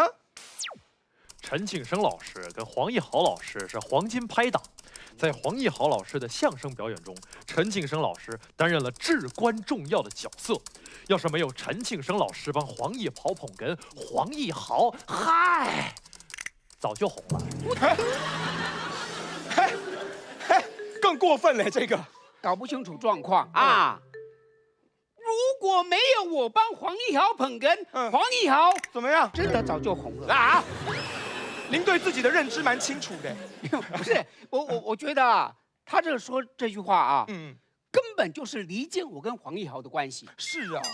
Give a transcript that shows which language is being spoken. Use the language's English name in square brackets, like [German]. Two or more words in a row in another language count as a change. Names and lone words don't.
[Chinese] 陳慶生老師跟黃義豪老師是黃金拍檔，在黃義豪老師的相聲表演中，陳慶生老師擔任了至關重要的角色。要是沒有陳慶生老師幫黃義豪捧哏，黃義豪，嗨，早就紅了。更過分了，這個搞不清楚狀況啊！果没有我帮黄义豪捧哏，黄义豪怎么样？真的早就红了啊！您对自己的认知蛮清楚的。不是，我觉得啊，他说这句话啊，根本就是离间我跟黄义豪的关系。是啊，